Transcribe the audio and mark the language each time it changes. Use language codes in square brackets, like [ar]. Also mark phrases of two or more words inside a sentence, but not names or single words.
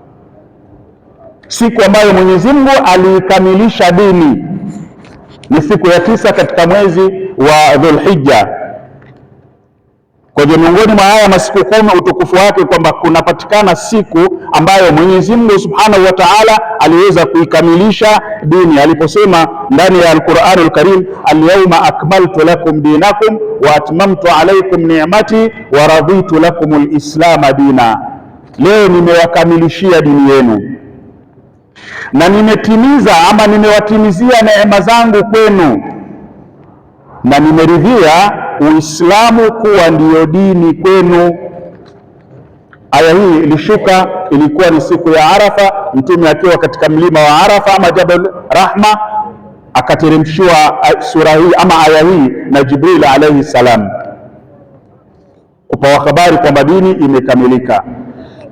[sw] Siku ambayo Mwenyezi Mungu aliikamilisha dini ni siku ya 9 katika mwezi wa Dhulhijja. Kwa hiyo miongoni mwa haya masiku 10 utukufu wake kwamba kunapatikana siku ambayo Mwenyezi Mungu [ar] سبحانه وتعالى [sw] aliweza kuikamilisha dini aliposema ndani ya Al-Qur'anul Karim, [ar] اليوم أكملت لكم دينكم وأتممت عليكم نعمتي ورضيت لكم الإسلام دينا, [sw] leo nimewakamilishia dini yenu na nimetimiza ama nimewatimizia neema zangu kwenu na nimeridhia Uislamu kuwa ndiyo dini kwenu. Aya hii ilishuka, ilikuwa ni siku ya Arafa, Mtume akiwa katika mlima wa Arafa ama Jabal Rahma, akateremshiwa sura hii ama aya hii na Jibril [ar] عليه السلام [sw] kupawa habari kwamba dini imekamilika.